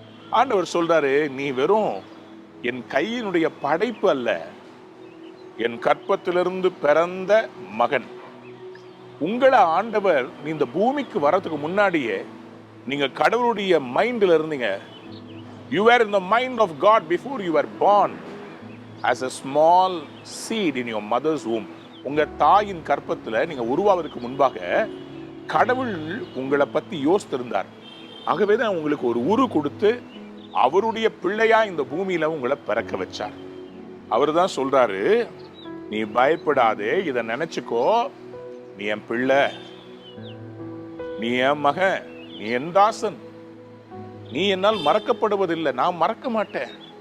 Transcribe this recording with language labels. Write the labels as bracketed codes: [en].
[ta] ஆண்டவர் சொல்றாரு, நீ வெறும் என் கையினுடைய படைப்பு அல்ல, என் கற்பத்திலிருந்து பிறந்த மகன். உங்களை ஆண்டவர் நீ இந்த பூமிக்கு வரதுக்கு முன்னாடியே நீங்க கடவுளுடைய மைண்ட்ல இருந்தீங்க. [en] You were in the mind of God before you were born as a small seed in your mother's womb. [ta] உங்க தாயின் கற்பத்துல நீங்க உருவாவதற்கு முன்பாக கடவுள் உங்களை பத்தி யோசித்திருந்தார். ஆகவே தான் உங்களுக்கு ஒரு உரு கொடுத்து அவருடைய பிள்ளையா இந்த பூமியில உங்களை பிறக்க வச்சார். அவர் தான் சொல்றாரு, நீ பயப்படாதே, இதை நினைச்சுக்கோ, நீ என் பிள்ளை, நீ என் மகன், நீ என் தாசன், நீ என்னால் மறக்கப்படுவதில்லை, நான் மறக்க மாட்டேன்.